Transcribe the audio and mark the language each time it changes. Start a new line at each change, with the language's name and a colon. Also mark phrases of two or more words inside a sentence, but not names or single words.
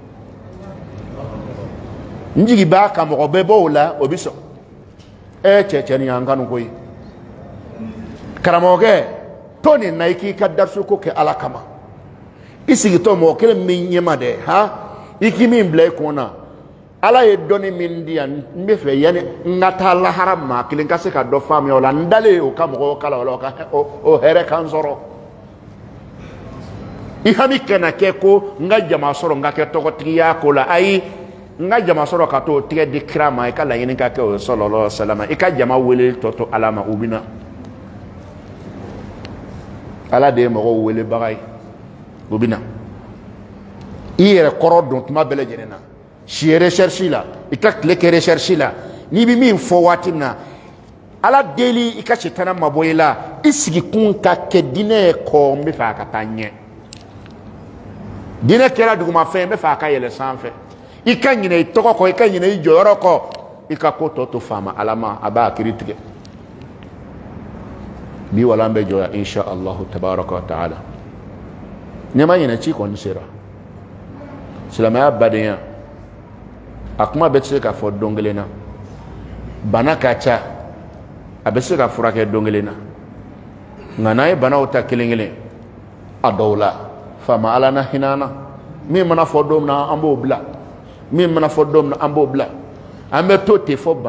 Bambara: n jigi b'a kan mɔgɔ bɛɛ bɔ o la o bɛ sɔn cɛ nin y'an kanu koyi karamɔgɔkɛ to nin na i k'i ka darisu ko kɛ ala kama i sigitɔ mɔgɔ kelen min ɲɛma dɛ i k'i min bila i kun na ala ye dɔnni min di yan n bɛ fɛ yanni n ka taa lahara maa kelen ka se ka dɔ faamuya o la n dalen o ka mɔgɔw kala o la o hɛrɛ kan sɔrɔ i hami kana kɛ ko n ka jama sɔrɔ n ka kɛ tɔgɔtigiya ko la ayi n ka jama sɔrɔ ka t'o tigɛ di kira ma i ka laɲini ka kɛ o ye
Arabic: صلى الله عليه وسلم
Bambara: i ka jama wele tɔ to ala ma u bɛ na ala de ye mɔgɔw welebaga ye u bɛ na yɛrɛ kɔrɔ dɔn tuma bɛɛ lajɛlen na si ye recherche la i ka tile kɛ recherche la n'i bɛ min fɔ waati min na ala deli i ka sitana mabɔ i la i sigikun ka kɛ diinɛ kɔ n bɛ fɛ a ka taa ɲɛ diinɛ kɛra dugumafɛn n bɛ fɛ a ka yɛlɛ sanfɛ i ka ɲinɛ i tɔgɔ kɔ i ka ɲinɛ i jɔyɔrɔ kɔ i ka ko tɔ to faama ala ma a b'a kiri tigɛ bi wala an bɛ jɔya insha
Arabic: الله تبارك وتعالى
Bambara: ɲɛma ɲinɛ ci kɔni sera silamɛya badenya a kuma bɛ se ka fɔ don kelen na bana ka ca a bɛ se ka furakɛ don kelen na nka n'an ye banaw ta kelen kelen a dɔw la faama ala na hinɛ an na min mana fɔ don min na an b'o bila min mana fɔ don min na an b'o bila an bɛ to ten fɔ